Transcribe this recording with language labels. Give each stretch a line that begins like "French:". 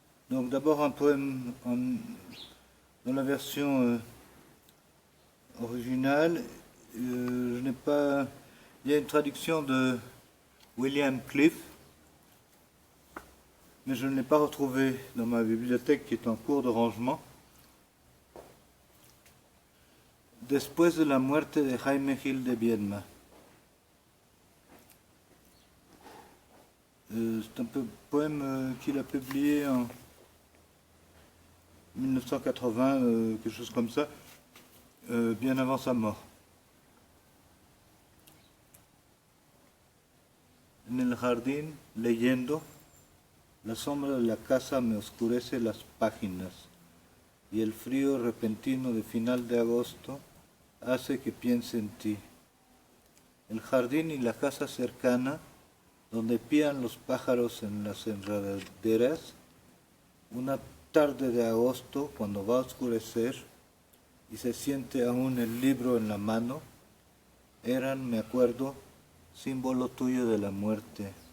French: Donc d'abord un poème dans la version originale. Je n'ai pas. Il y a une traduction de William Cliff, mais je ne l'ai pas retrouvé dans ma bibliothèque qui est en cours de rangement.
Spanish: Después de la muerte de Jaime Gil de Biedma.
French: C'est un poème qu'il a publié en 1980, quelque chose comme ça, bien avant sa mort.
Spanish: En el jardín, leyendo, la sombra de la casa me oscurece las páginas. y el frío repentino de final de agosto hace que piense en ti. El jardín y la casa cercana, donde pían los pájaros en las enredaderas, una tarde de agosto, cuando va a oscurecer y se siente aún el libro en la mano, eran, me acuerdo, símbolo tuyo de la muerte.